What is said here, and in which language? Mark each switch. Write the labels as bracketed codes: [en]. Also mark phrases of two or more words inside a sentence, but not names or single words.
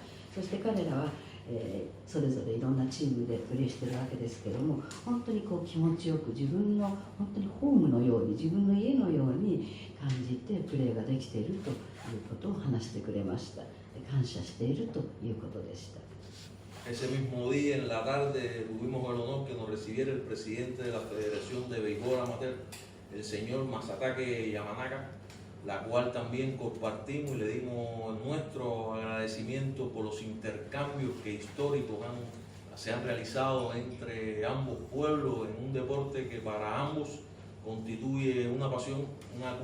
[ja] そして彼らはそれぞれいろんなチームでプレーしているわけですけども、本当にこう気持ちよく自分の本当にホームのように、自分の家のように感じてプレーができているということを話してくれました。感謝しているということでした。 [es] Ese mismo día, en la tarde, tuvimos el honor que nos recibiera el presidente de la Federación de Béisbol Amateur, el señor Masatake Yamanaka, la cual también compartimos y le dimos nuestro agradecimiento por los intercambios que históricos se han realizado entre ambos pueblos en un deporte que para ambos constituye una pasión, una